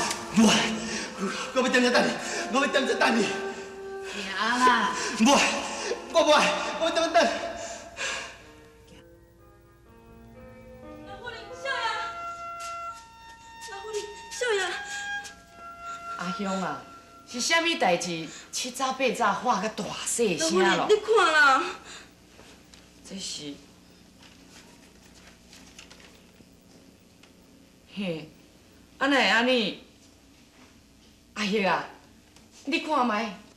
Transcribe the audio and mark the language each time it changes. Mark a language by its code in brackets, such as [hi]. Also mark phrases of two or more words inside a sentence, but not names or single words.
[nan] 无，我要踮遮等你，我要踮遮等你。行啦。无，我无爱，我要踮遮等。阿兄啊，是啥物代志？七早八早喊个大细声咯。你看啦，这是，嘿，安奈会安尼？阿爷啊，你看卖。